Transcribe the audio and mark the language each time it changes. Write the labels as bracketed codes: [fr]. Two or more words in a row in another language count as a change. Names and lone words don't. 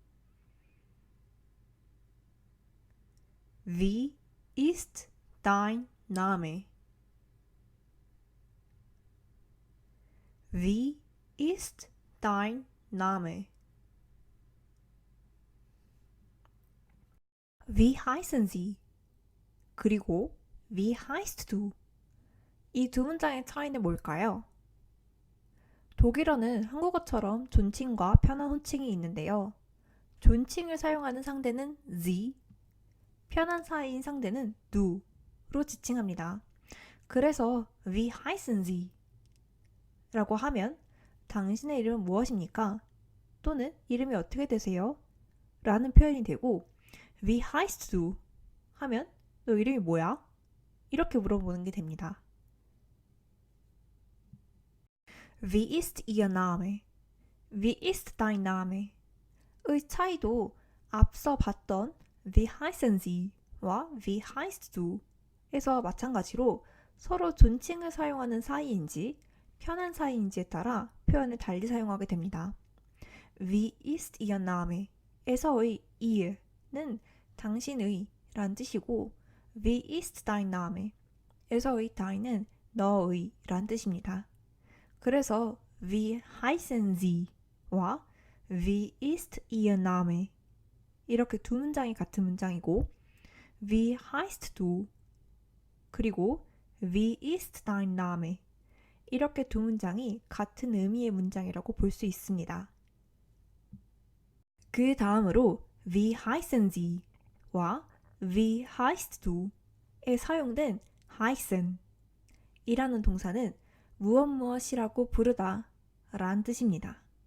[de] Wie ist dein Name? Wie ist dein Name? Wie heißen Sie? 그리고 Wie heißt du? [ko] 이 두 문장의 차이는 뭘까요? 독일어는 한국어처럼 존칭과 편한 호칭이 있는데요. 존칭을 사용하는 상대는 Sie, 편한 사이인 상대는 du로 지칭합니다. [de] 그래서 Wie heißen Sie? [ko] 라고 하면 당신의 이름은 무엇입니까? 또는 이름이 어떻게 되세요? 라는 표현이 되고 [de] Wie heißt du? [ko] 하면 너 이름이 뭐야? 이렇게 물어보는 게 됩니다. [de] Wie ist Ihr Name? Wie ist dein Name? [ko] 의 차이도 앞서 봤던 [de] Wie heißen Sie?와 Wie heißt du? [ko] 에서 마찬가지로 서로 존칭을 사용하는 사이인지 편한 사이인지에 따라 표현을 달리 사용하게 됩니다. [de] Wie ist Ihr Name? [ko] 에서의 Ihr는 당신의 란 뜻이고 [de] Wie ist dein Name? [ko] 에서의 dein은 너의 란 뜻입니다. [de] 그래서 Wie heißen Sie?와 Wie ist Ihr Name? [ko] 이렇게 두 문장이 같은 문장이고 [de] Wie heißt du? 그리고 Wie ist dein Name? [ko] 이렇게 두 문장이 같은 의미의 문장이라고 볼 수 있습니다. 그 다음으로 [de] Wie heißen Sie? [ko] 와 [de] Wie heißt du? [ko] 에 사용된 heißen 이라는 동사는 무엇무엇이라고 부르다 라는 뜻입니다.